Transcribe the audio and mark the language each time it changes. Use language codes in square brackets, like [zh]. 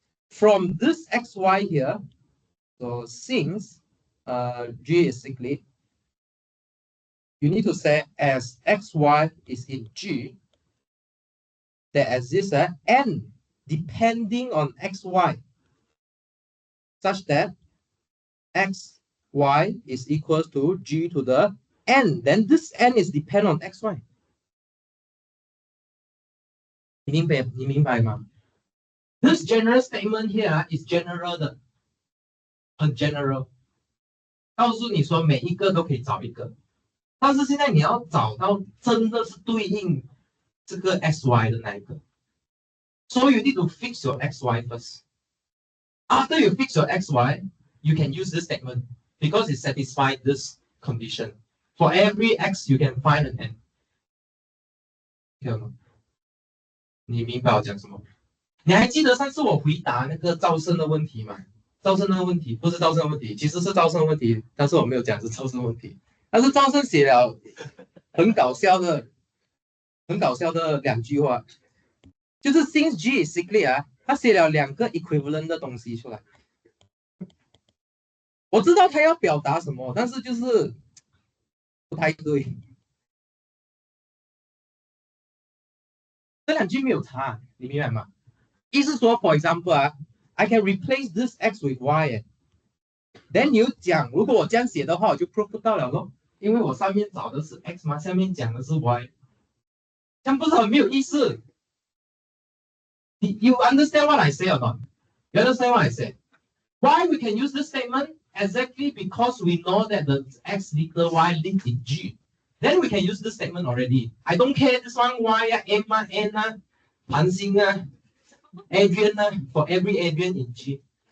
[en] From this xy here, so since G is cyclic, you need to say as xy is in G, there exists a n depending on xy, such that xy is equals to G to the n. Then this n is dependent on xy. [zh] 你明白吗？ This general statement here is general 的，很 general， 告诉你说每一个都可以找一个。但是现在你要找到真的是对应这个 xy 的那一个， so you need to fix your xy first. [en] After you fix your xy, you can use this statement because it satisfies this condition. For every x, you can find an n. [zh] 你明白我讲什么？你还记得上次我回答那个赵胜的问题吗？赵胜的问题不是赵胜的问题，其实是赵胜的问题，但是我没有讲是赵胜的问题。但是赵胜写了很搞笑的两句话，就是 since G is cyclic 啊，他写了两个 equivalent 的东西出来。我知道他要表达什么，但是就是不太对。这两句没有差，你明白吗？意思说 ， for example 啊 ， I can replace this x with y。 Then 你又讲，如果我这样写的话，我就 prove 不到了咯，因为我上面找的是 x 嘛，下面讲的是 y， 这样不是很没有意思。 [en] You understand what I say or not? You understand what I say? Why we can use this statement? Exactly because we know that the x little y linked in G. Then we can use this statement already. I don't care this one y m n 盘星Adrian for every Adrian in G.